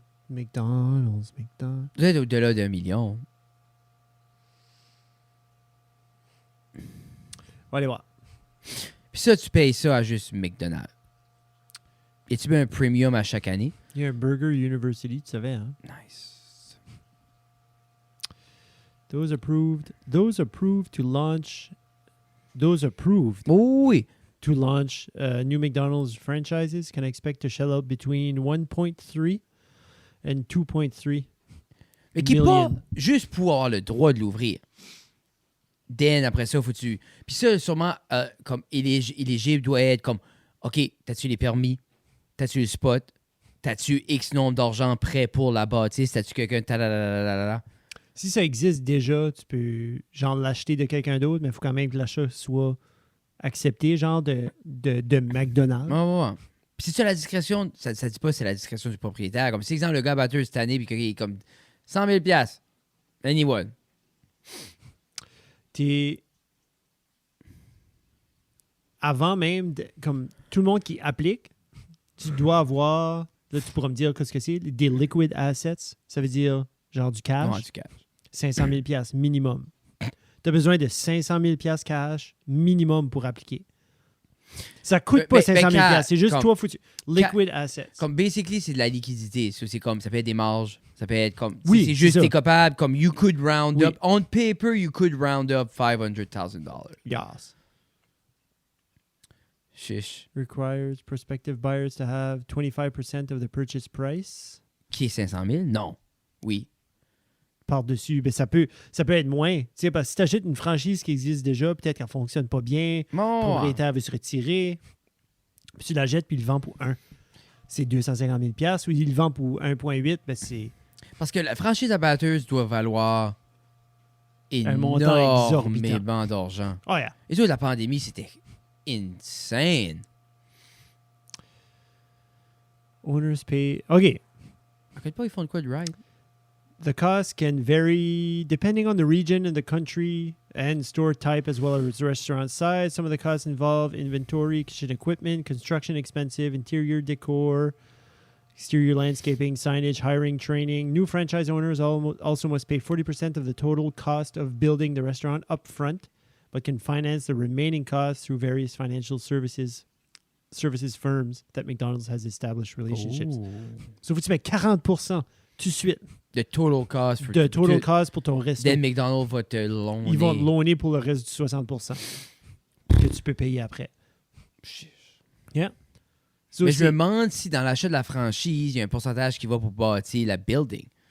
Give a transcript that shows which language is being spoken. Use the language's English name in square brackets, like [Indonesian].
[French] McDonald's. Vous êtes au-delà d'1 million. On va aller voir. Puis ça, tu payes ça à juste McDonald's. Et tu mets un premium à chaque année. Il y a un Burger University, tu savais, hein? [English] Nice. Those approved to launch. Those approved [French] Oh oui. [English] to launch new McDonald's franchises can expect to shell out between 1.3 and 2.3 [French] Mais qui n'est pas [English] million. [French] juste pour avoir le droit de l'ouvrir. Then, après ça, faut-tu... Puis ça, sûrement, comme éligible doit être comme, OK, t'as-tu les permis? T'as-tu le spot? T'as-tu X nombre d'argent prêt pour la bâtisse? T'as-tu quelqu'un... Si ça existe déjà, tu peux genre l'acheter de quelqu'un d'autre, mais il faut quand même que l'achat soit accepté, genre de McDonald's. Ouais. Puis si tu as la discrétion, ça dit pas c'est la discrétion du propriétaire. Comme si, exemple, le gars batteur cette année, puis qu'il est comme 100 000 $. [English] Anyone. [French] Avant même, comme tout le monde qui applique, tu dois avoir, là tu pourras me dire qu'est-ce que c'est, des liquid assets, ça veut dire genre du cash. Ouais, du cash. 500 000 $ minimum. Tu as besoin de 500 000 $ cash minimum pour appliquer. Ça coûte pas 500 000 $, c'est juste comme, toi foutu. Liquid assets. Comme basically, c'est de la liquidité. C'est comme, ça peut être des marges, ça peut être comme, oui, c'est juste ça. t'es capable, comme [English] you could round up, on paper, you could round up $500,000. Yes. [French] Chiche. [English] Requires prospective buyers to have 25% of the purchase price. [French] Qui est 500 000? Non. Oui. Par-dessus, ben ça peut être moins. Tu sais, parce que si tu achètes une franchise qui existe déjà, peut-être qu'elle ne fonctionne pas bien, le propriétaire veut se retirer, puis tu la jettes puis il le vend pour 1. C'est 250 000 $. Ou il le vend pour 1,8, ben c'est... Parce que la franchise à Bathurst doit valoir un montant exorbitant. énormément d'argent. [English] Oh yeah. [French] Et tout, la pandémie, c'était insane. [English] Owners pay... OK. [French] À quel point ils font de quoi de ride? [English] The cost can vary depending on the region and the country and store type as well as restaurant size. Some of the costs involve inventory, kitchen equipment, construction expensive, interior decor, exterior landscaping, signage, hiring, training. New franchise owners also must pay 40% of the total cost of building the restaurant up front, but can finance the remaining costs through various financial services firms that McDonald's has established relationships. [French] So, faut que tu mets 40% tout de suite. [English] The total cost. [French] De total cost pour ton resto. Then McDonald's va te loaner. Ils vont te loaner pour le reste du 60% que tu peux payer après. [English] Yeah. So [French] mais je me demande si dans l'achat de la franchise, il y a un pourcentage qui va pour bâtir la building.